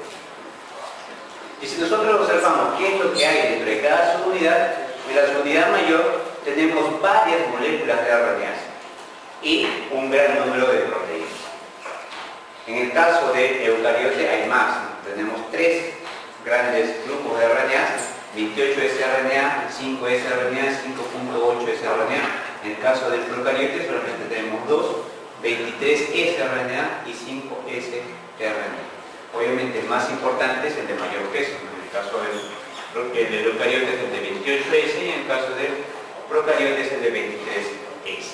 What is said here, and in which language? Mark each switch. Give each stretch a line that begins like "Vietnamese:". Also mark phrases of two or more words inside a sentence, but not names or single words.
Spanish: Y si nosotros observamos qué es lo que hay dentro de cada subunidad, en la subunidad mayor tenemos varias moléculas de RNAs y un gran número de proteínas. En el caso de eucariote hay más. Tenemos 3 grandes grupos de RNAs, 28 sRNA, 5 sRNA, 5.8 sRNA. En el caso del procariote solamente tenemos 2, 23 sRNA y 5 sRNA. Obviamente el más importante es el de mayor peso. En el caso del eucariote es el de 28S y en el caso del procariote es el de 23S.